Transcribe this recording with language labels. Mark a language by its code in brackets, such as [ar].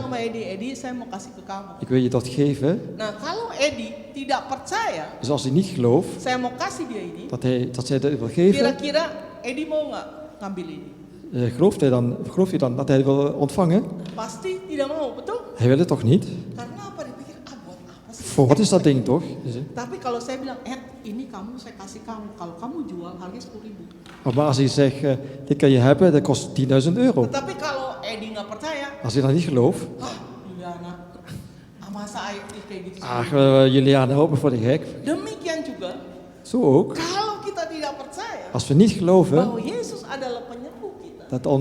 [id] sama Edi, saya mau kasih ke kamu. [nl] Ik wil je dat geven. [id] Nah, kalau Edi tidak percaya, [nl] Dus als hij niet gelooft [id] saya mau kasih dia ini, [nl] dat zij dat wil geven, [id] kira-kira Edi mau nggak ngambil ini? [nl] gelooft hij dan dat hij wil ontvangen? [id] Pasti tidak mau, betul? [nl] Hij wil het toch niet? [id] Karena apa? Dia pikir, buat apa sih? [nl] Voor wat is dat ding toch? [id] Tapi kalau saya bilang, ini kamu saya kasih kamu. Kalau kamu jual harganya 10.000. [nl] Maar als hij zegt, dit kan je hebben, dat kost 10.000 euro. [id] Tetapi kalau Edi nggak percaya, [nl] Als hij dan niet gelooft, [id] Juliana, masa kayak gitu. [nl] ach, Juliana, hou me voor de gek. [id] Demikian juga, [nl] Zo ook. [id] kalau kita tidak percaya [nl] Als we niet geloven [id] bahwa Yesus adalah penyembuh kita,